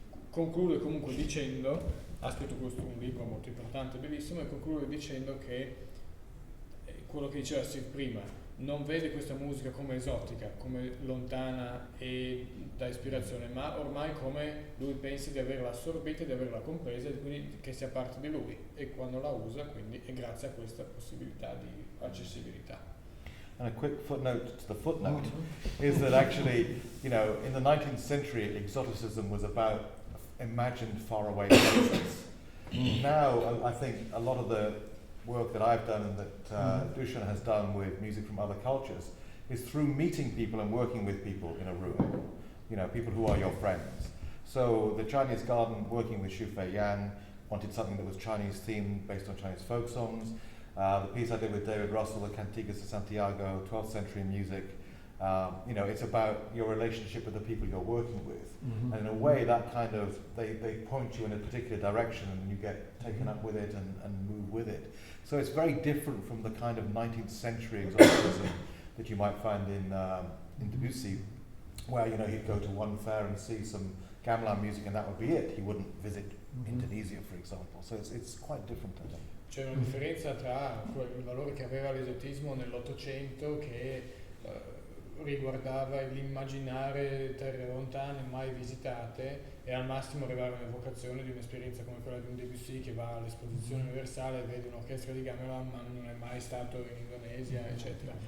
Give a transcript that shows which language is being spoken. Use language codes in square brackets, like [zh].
[it] Conclude comunque dicendo, ha scritto un libro molto importante, bellissimo, e conclude dicendo che quello che diceva Steve prima, non vede questa musica come esotica, come lontana e da ispirazione, ma ormai come lui pensa di averla assorbita e di averla compresa, e quindi che sia parte di lui, e quando la usa quindi è grazie a questa possibilità di accessibilità. [en] And a quick footnote to the footnote is that actually, you know, in the 19th century, exoticism was about imagined faraway places. Now, I think a lot of the work that I've done and that Dušan has done with music from other cultures is through meeting people and working with people in a room, you know, people who are your friends. So the Chinese Garden, working with Xu Fei Yan, wanted something that was Chinese themed based on Chinese folk songs. The piece I did with David Russell, the Cantigas de Santiago, 12th century music, you know, it's about your relationship with the people you're working with. And in a way that kind of, they point you in a particular direction and you get taken up with it and move with it. So it's very different from the kind of 19th century exoticism that you might find in Debussy, where, you know, he'd go to one fair and see some gamelan music and that would be it. He wouldn't visit Indonesia, for example. So it's quite different, I think. [it] C'è una differenza tra il valore che aveva l'esotismo nell'Ottocento, che riguardava l'immaginare terre lontane mai visitate e al massimo arrivare all'evocazione di un'esperienza come quella di un Debussy che va all'esposizione universale e vede un'orchestra di gamelan ma non è mai stato in Indonesia, eccetera.